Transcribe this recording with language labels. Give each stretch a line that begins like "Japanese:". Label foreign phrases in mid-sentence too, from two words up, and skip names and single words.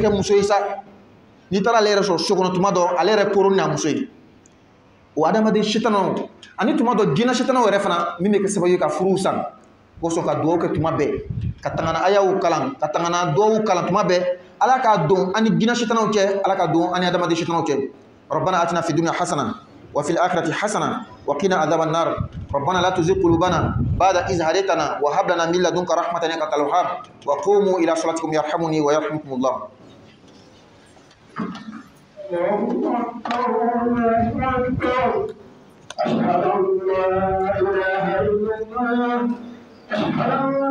Bambara: kɛ muso ye sa n'i taara ale yɛrɛ sɔrɔ so kɔnɔ tuma dɔ ale yɛrɛ koron n'a muso ye o adamaden setanaw ani tuma dɔ jinɛ setanaw yɛrɛ fana min bɛ kɛ sababu ye ka furuw san kosɔn ka duwawu kɛ tuma bɛɛ ka tangana ayaw kalan ka tangana duwawu kalan tuma bɛɛ ala k'a dɔn ani jinɛ setanaw cɛ ala k'a dɔn ani adamaden setanaw cɛ
Arabic: ربنا آتنا في الدنيا حسنة وفي الآخرة حسنة وقنا عذاب النار ربنا لا تزغ قلوبنا بعد إذ هديتنا وهب لنا من لدنك رحمة إنك أنت الوهاب وقوموا إلى صلاتكم يرحمني ويرحمكم الله أشهد أن لا إله إلا الله أشهد أن